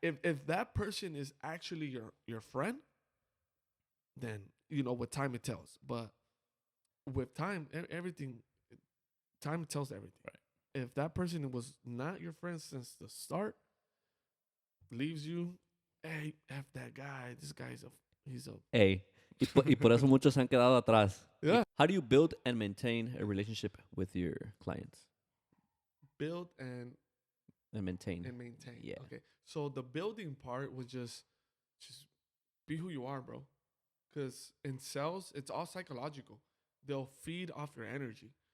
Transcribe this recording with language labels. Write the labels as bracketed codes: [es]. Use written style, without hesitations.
[en] If that person is actually your friend, then you know with time it tells. But with time, time tells everything. Right. If that person was not your friend since the start, leaves you, hey, F that guy. This guy's he's a hey. [es] Y por eso muchos se han quedado atrás. [en] Yeah. How do you build and maintain a relationship with your clients? Build and maintain. Yeah. Okay. So the building part was just be who you are, bro. Because in sales, it's all psychological. They'll feed off your energy.